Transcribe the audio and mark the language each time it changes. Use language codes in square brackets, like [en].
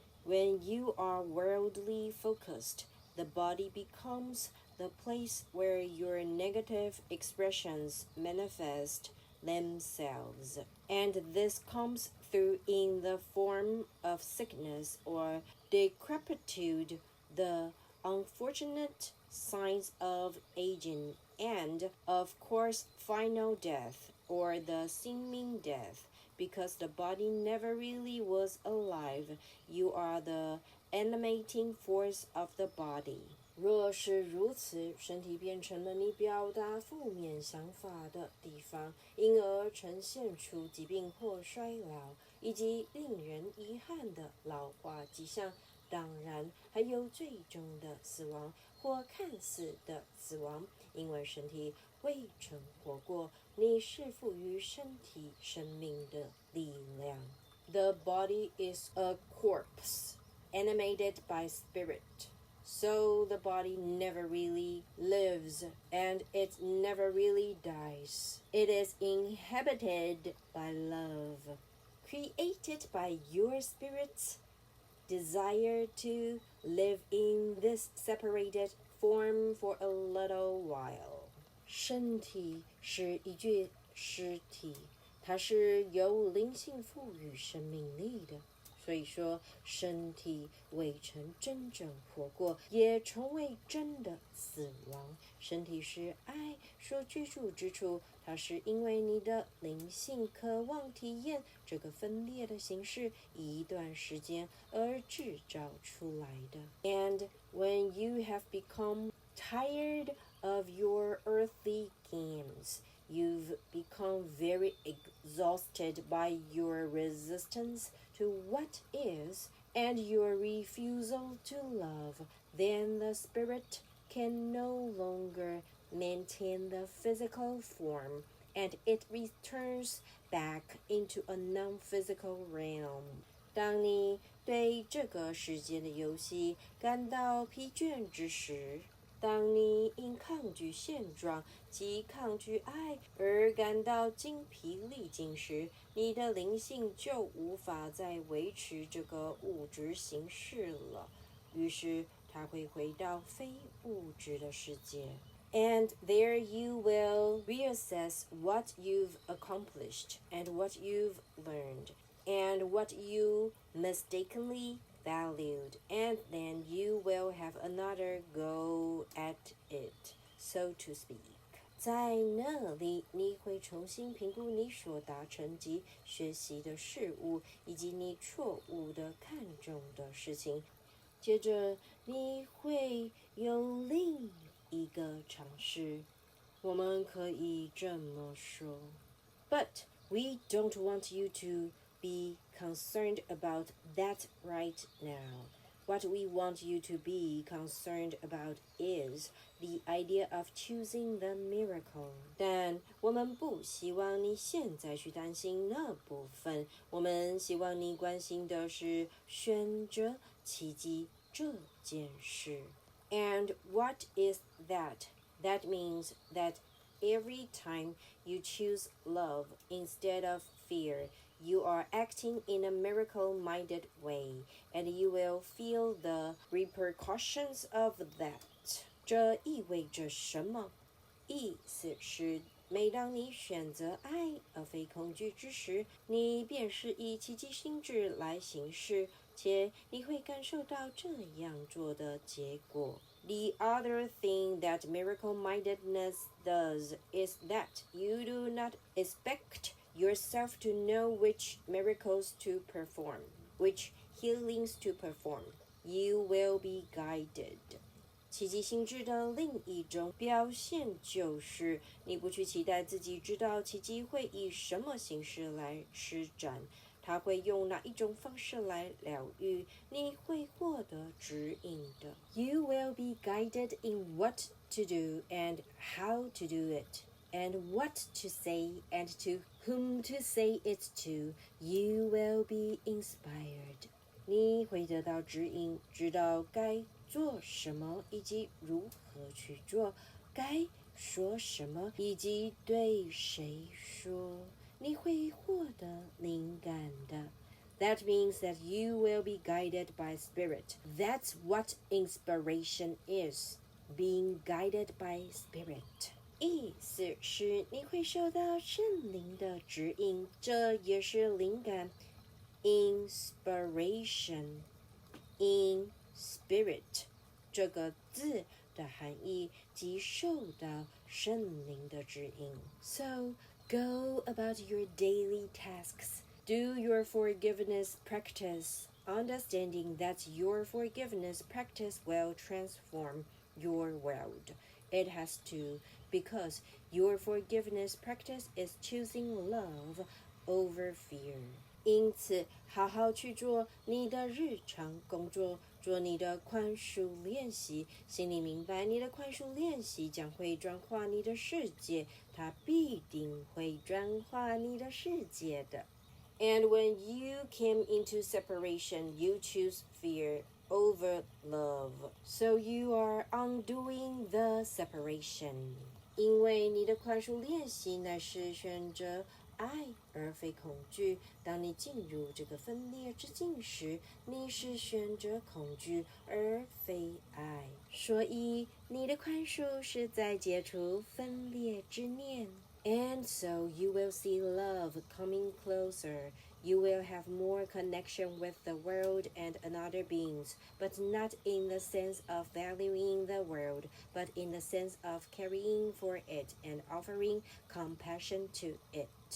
[en] When you are worldly focused, the body becomes the place where your negative expressions manifest themselves. And this comes through in the form of sickness or decrepitude, the unfortunate signs of aging, and, of course, final death, or the seeming death. Because the body never really was alive, you are the animating force of the body. [zh] 若是如此，身体变成了你表达负面想法的地方，因而呈现出疾病或衰老，以及令人遗憾的老化迹象。当然，还有最终的死亡或看似的死亡，因为身体未曾活过。你是赋予身体生命的力量。 [en] The body is a corpse, animated by spirit. So the body never really lives, and it never really dies. It is inhabited by love, created by your spirit's desire to live in this separated form for a little while. [zh] 身体是一具尸体，它是由灵性赋予生命力的。所以说，身体未曾真正活过，也从未真的死亡。身体是爱所居住之处，它是因为你的灵性渴望体验这个分裂的形式一段时间而制造出来的。 [en] And when you have become tired of your earthly games, you've become very exhausted by your resistance to what is and your refusal to love, then the spirit can no longer maintain the physical form, and it returns back into a non-physical realm. [zh] 当你对这个世界的游戏感到疲倦之时，当你因抗拒现状及抗拒爱而感到精疲力尽时，你的灵性就无法再维持这个物质形式了，于是它会回到非物质的世界。 [en] And there you will reassess what you've accomplished and what you've learned and what you mistakenly valued, and then you will have another go at it, so to speak. [zh] 在那里，你会重新评估你所达成及学习的事物，以及你错误的看重的事情。接着，你会有另一个尝试。我们可以这么说。 [en] But we don't want you to be concerned about that right now. What we want you to be concerned about is the idea of choosing the miracle. [zh] 但我们不希望你现在去担心那部分，我们希望你关心的是选择奇迹这件事。 [en] And what is that? That means that every time you choose love instead of fear, you are acting in a miracle-minded way, and you will feel the repercussions of that. [zh] 这意味着什么？意思是，每当你选择爱而非恐惧之时，你便是以奇迹心智来行事，且你会感受到这样做的结果。 [en] The other thing that miracle-mindedness does is that you do not expect yourself to know which miracles to perform, which healings to perform. You will be guided. [zh] 奇迹心智的另一种表现就是，你不去期待自己知道奇迹会以什么形式来施展，它会用哪一种方式来疗愈，你会获得指引的。 [en] You will be guided in what to do and how to do it.And what to say and to whom to say it to, you will be inspired. [zh] 你会得到指引，知道该做什么以及如何去做，该说什么以及对谁说。你会获得灵感的。 [en] That means that you will be guided by spirit. That's what inspiration is, being guided by spirit. [zh] 意思是你会受到圣灵的指引，这也是灵感 [en] inspiration in spirit [zh] 这个字的含义即受到圣灵的指引。 [en] So go about your daily tasks. Do your forgiveness practice, understanding that your forgiveness practice will transform your world. It has to, because your forgiveness practice is choosing love over fear. [zh] 因此，好好去做你的日常工作，做你的宽恕练习，心里明白你的宽恕练习将会转化你的世界，它必定会转化你的世界的。 [en] And when you came into separation, you choose fear over love. So you are undoing the separation. [zh] 因为你的宽恕练习乃是选择爱而非恐惧。当你进入这个分裂之境时，你是选择恐惧而非爱。所以你的宽恕是在解除分裂之念。 [en] And so you will see love coming closer. You will have more connection with the world and other beings, but not in the sense of valuing the world, but in the sense of caring for it and offering compassion to it.